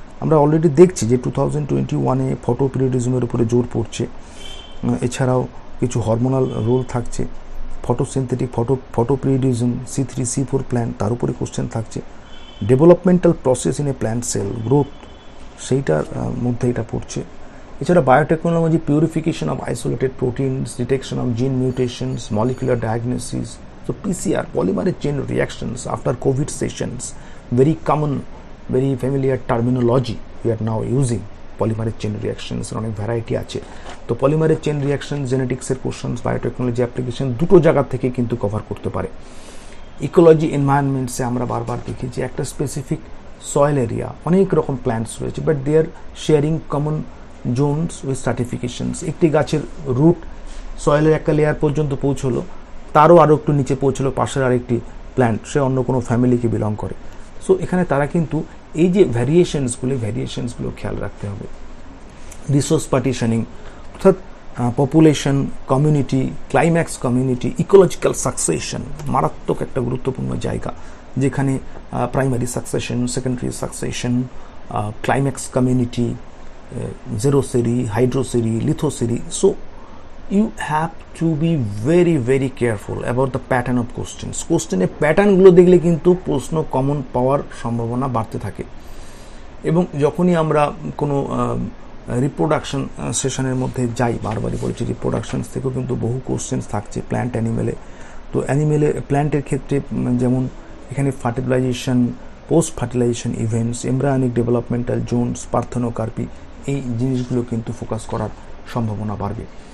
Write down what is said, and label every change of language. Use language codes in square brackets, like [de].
[bn] আমরা অলরেডি দেখছি যে 2021-এ ফটোপিরিয়ডিজমের উপরে জোর পড়ছে, এছাড়াও কিছু হরমোনাল রোল থাকছে, ফটোসিনথেটিক ফটোপিরিয়ডিজম, C3C4 প্ল্যান্ট, তার উপরে কোশ্চেন থাকছে। Developmental process in a plant cell growth, সেইটার মধ্যে এটা পড়ছে। [en] এছাড়া biotechnology, purification of isolated proteins, detection of gene mutations, molecular diagnosis, so PCR, polymerase chain reactions after COVID sessions, very common, very familiar terminology we are now using. [bn] Polymerase chain reactions অনেক variety আছে। তো polymerase chain reaction, জেনেটিক্সের questions, biotechnology application দুটো জায়গা থেকে কিন্তু cover করতে পারে। Ecology এনভায়রনমেন্টসে আমরা বারবার দেখি যে একটা স্পেসিফিক সয়েল এরিয়া, অনেক রকম প্ল্যান্টস রয়েছে, [en] But they are sharing common zones with certifications. [bn] একটি গাছের রুট সয়েলের একটা লেয়ার পর্যন্ত পৌঁছলো, তারও আরও একটু নিচে পৌঁছলো পাশের আরেকটি প্ল্যান্ট, সে অন্য কোনো ফ্যামিলিকে বিলং করে। সো এখানে তারা কিন্তু এই যে ভ্যারিয়েশনসগুলো খেয়াল রাখতে হবে। রিসোর্স পার্টিশনিং, অর্থাৎ population, community, climax community, ecological succession মারাত্মক একটা গুরুত্বপূর্ণ জায়গা, যেখানে primary succession, secondary succession, climax community, জেরোসেরি, হাইড্রোসেরি, লিথোসেরি। [en] So you have to be very very careful about the pattern of questions. [bn] কোশ্চেনের প্যাটার্নগুলো দেখলে কিন্তু প্রশ্ন কমন পাওয়ার সম্ভাবনা বাড়তে থাকে। এবং যখনই আমরা কোনো রিপ্রোডাকশন সেশনের মধ্যে যাই, বারবারই বলছি, রিপ্রোডাকশনস থেকেও কিন্তু বহু কোশ্চেন্স থাকছে প্ল্যান্ট অ্যানিমেলে। তো প্ল্যান্টের ক্ষেত্রে যেমন এখানে fertilisation, post fertilisation events, embryonic developmental Jones, parthenocarpy, এই জিনিসগুলো কিন্তু ফোকাস করার সম্ভাবনা বাড়বে।